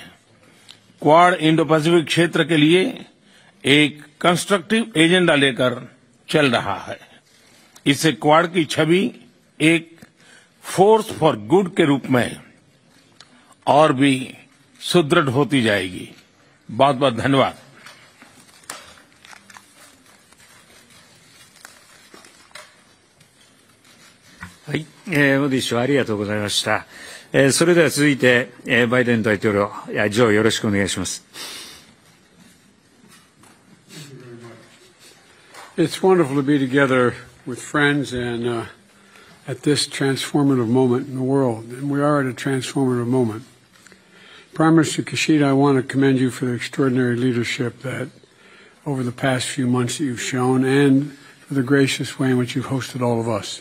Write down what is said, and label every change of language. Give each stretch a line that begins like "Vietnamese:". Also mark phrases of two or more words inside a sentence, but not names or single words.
Hindi: क्वाड इंडो पैसिफिक क्षेत्र के लिए एक
English: constructive agenda
Hindi: लेकर चल रहा है. इससे क्वाड की छवि एक
English: force for good
Hindi: के रूप में और भी सुदृढ़ होती जाएगी. बहुत बहुत धन्यवाद.
Japanese: はい、モディ首相ありがとうございました。それでは続いて、バイデン大統領、ジョーよろしくお願いします。
English: It's wonderful to be together with friends and at this transformative moment in the world, and we are at a transformative moment. Prime Minister Kishida, I want to commend you for the extraordinary leadership that over the past few months that you've shown and for the gracious way in which you've hosted all of us.